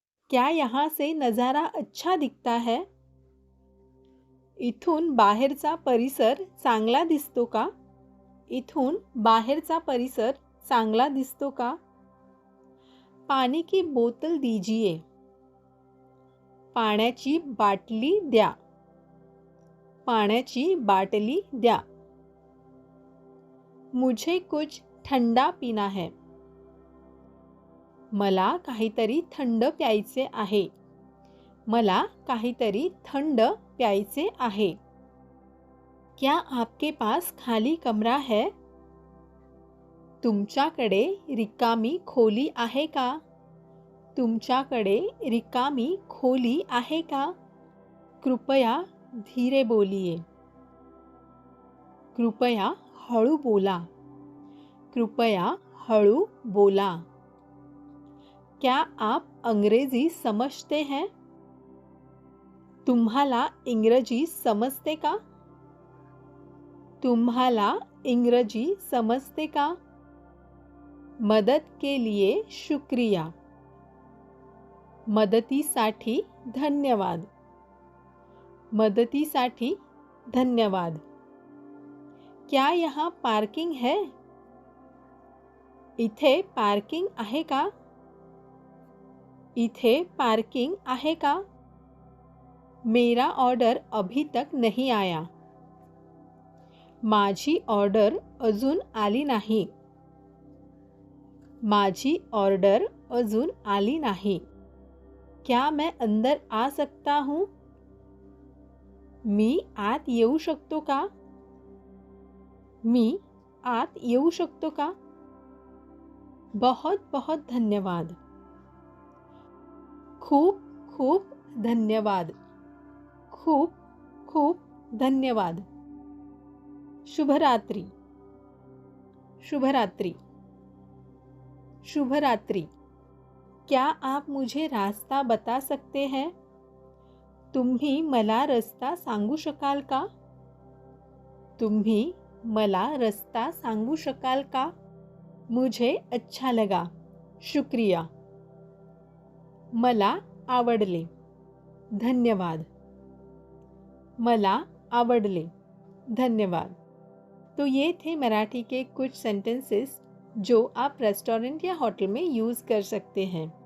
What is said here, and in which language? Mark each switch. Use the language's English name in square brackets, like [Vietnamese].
[Hindi] क्या यहाँ से नज़ारा अच्छा दिखता है? [Marathi] इथून बाहेरचा परिसर चांगला दिसतो का? इथून बाहेरचा परिसर चांगला दिसतो का? [Hindi] पानी की बोतल दीजिए. [Marathi] पाण्याची बाटली द्या. पाण्याची बाटली द्या. [Hindi] मुझे कुछ ठंडा पीना है. [Marathi] मला काहीतरी थंड प्यायचे आहे. मला काहीतरी थंड प्यायचे आहे. [Hindi] क्या आपके पास खाली कमरा है? [Marathi] तुमच्याकडे रिकामी खोली आहे का? तुमच्याकडे रिकामी खोली आहे का? [Hindi] कृपया धीरे बोलिए. [Marathi] कृपया हळू बोला. कृपया हळू बोला. [Hindi] क्या आप अंग्रेजी समझते हैं? [Marathi] तुम्हाला इंग्रजी समजते का? तुम्हाला इंग्रजी समजते का? [Hindi] मदद के लिए शुक्रिया. [Marathi] मदतीसाठी धन्यवाद. मदतीसाठी धन्यवाद. [Hindi] क्या यहाँ पार्किंग है? [Marathi] इथे पार्किंग आहे का? इथे पार्किंग आहे का? [Hindi] मेरा ऑर्डर अभी तक नहीं आया. [Marathi] माझी ऑर्डर अजून आली नाही. माझी ऑर्डर अजून आली नाही. [Hindi] क्या मैं अंदर आ सकता हूँ? [Marathi] मी आत येऊ शकतो का? मी आत येऊ शकतो का? [Hindi] बहुत बहुत धन्यवाद. [Marathi] खूप खूप धन्यवाद. खूप खूप धन्यवाद. शुभरात्री. शुभरात्री. शुभरात्री. [Hindi] क्या आप मुझे रास्ता बता सकते हैं? [Marathi] तुम्ही मला रस्ता सांगू शकाल का? तुम्ही मला रस्ता सांगू शकाल का? [Hindi] मुझे अच्छा लगा, शुक्रिया. [Marathi] मला आवडले, धन्यवाद. मला आवडले, धन्यवाद. [Hindi] तो ये थे मराठी के कुछ सेंटेंसेस जो आप रेस्टोरेंट या होटल में यूज़ कर सकते हैं.